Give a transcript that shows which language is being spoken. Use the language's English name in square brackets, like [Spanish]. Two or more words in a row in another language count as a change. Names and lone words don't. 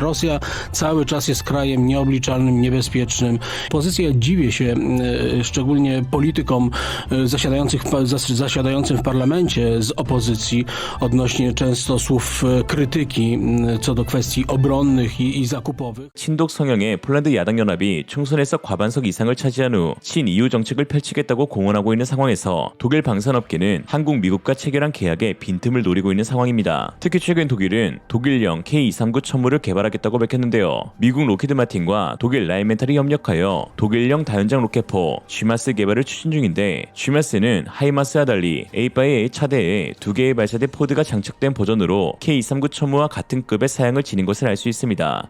[Polish] Rosja cały czas jest krajem nieobliczalnym, niebezpiecznym. Pozycja, dziwię się szczególnie politykom zasiadającym w parlamencie z opozycji odnośnie często słów krytyki co do kwestii obronnych i zakupowych. [Korean] 친독 성향의 폴란드 야당연합이 총선에서 과반석 이상을 차지한 후 친EU 정책을 펼치겠다고 공언하고 있는 상황에서 독일 방산업계는 한국, 미국과 체결한 계약에 빈틈을 노리고 있는 상황입니다. 특히 최근 독일은 독일형 K239 천무를 개발하겠다고 밝혔는데요. 미국 로키드 마틴과 독일 라인멘탈이 협력하여 독일형 다연장 로켓포 GMAS 개발을 추진 중인데, GMAS는 하이마스와 달리 A-바의 차대에 2개의 발사대 포드가 장착된 버전으로 K239 천무와 같은 급의 사양을 지닌 것을 알 수 있습니다.